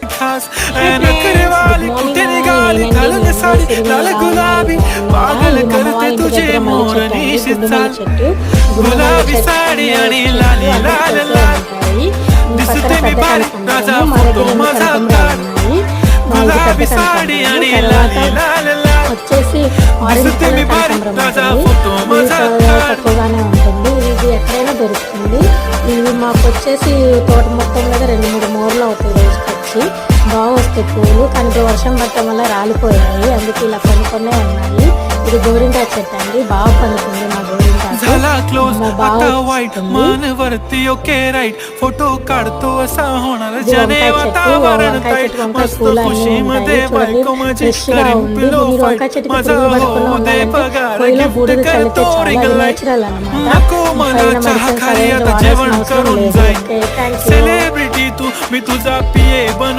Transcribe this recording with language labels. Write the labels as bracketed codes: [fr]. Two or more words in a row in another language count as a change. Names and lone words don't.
[mr] खास नखरे वाली कुठे निघाली घालून साडी लाल गुलाबी पागल करते तुझे मोरनी चाल गुलाबी साडी आणि लाली लाल लाल दिसते मी भारी राजा फोटो माझा काढ गुलाबी साडी आणि लाली लाल लाल [te] వచ్చేసి [mr] दिसते मी भारी राजा फोटो माझा काढ [te] తక్కువగానే ఉంటుంది. ఇది ఎక్కడైనా దొరుకుతుంది. ఇవి మాకు వచ్చేసి తోట మొత్తం మీద 2-3 మూరలు అవుతాయి రోజుకొచ్చి. బాగా వస్తాయి పూలు, కానీ ఇప్పుడు వర్షం పడటం వల్ల రాలిపోయాయి, అందుకే ఇలా కొన్ని ఉన్నాయి. ఇది గోరింటాకు చెట్టు అండి, బాగా పండుతుంది మా గోరింటాకు. [mr] झाला क्लोज आता वाईट मान वरती [en] okay right [mr] फोटो काढतो असा होणार जने वातावरण टाईट मस्त खुशी मध्ये बायको माझी करीन [en] pillow fight [mr] माझा हो दे पगार गिफ्ट करतो [en] ring light [mr] नको मला चहा खाली आता जेवण करून जाईन सेलिब्रिटी तू मी तुझा पिये बनून